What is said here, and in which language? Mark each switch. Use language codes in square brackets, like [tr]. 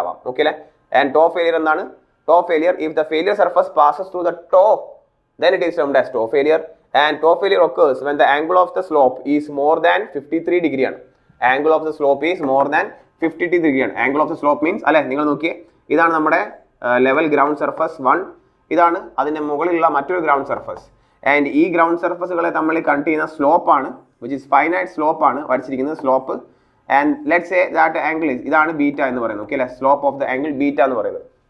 [en] Okay അല്ലേ. And toe failure എന്താണ്? Toe failure if the failure surface passes through the toe then it is termed as toe failure. And toe failure occurs when the angle of the slope is more than 53 degree ആണ്. Angle of the slope is more than 53 degree ആണ്. Angle of the slope means [ml] അല്ലെ, നിങ്ങൾ നോക്കിയേ, ഇതാണ് നമ്മുടെ level ground surface 1, ഇതാണ് അതിൻ്റെ മുകളിലുള്ള മറ്റൊരു ഗ്രൗണ്ട് സർഫസ്. ആൻഡ് ഈ ഗ്രൗണ്ട് സർഫസുകളെ നമ്മൾ കണ്ട് ചെയ്യുന്ന സ്ലോപ്പാണ്, [en] which is finite slope [ml] ആണ് വരച്ചിരിക്കുന്നത്. Slope and [en] let's say that angle [ml] ഇതാണ് ബീറ്റ എന്ന് പറയുന്നത്. ഓക്കെ അല്ലേ, [en] slope of the angle beta [ml] എന്ന് പറയുന്നത്.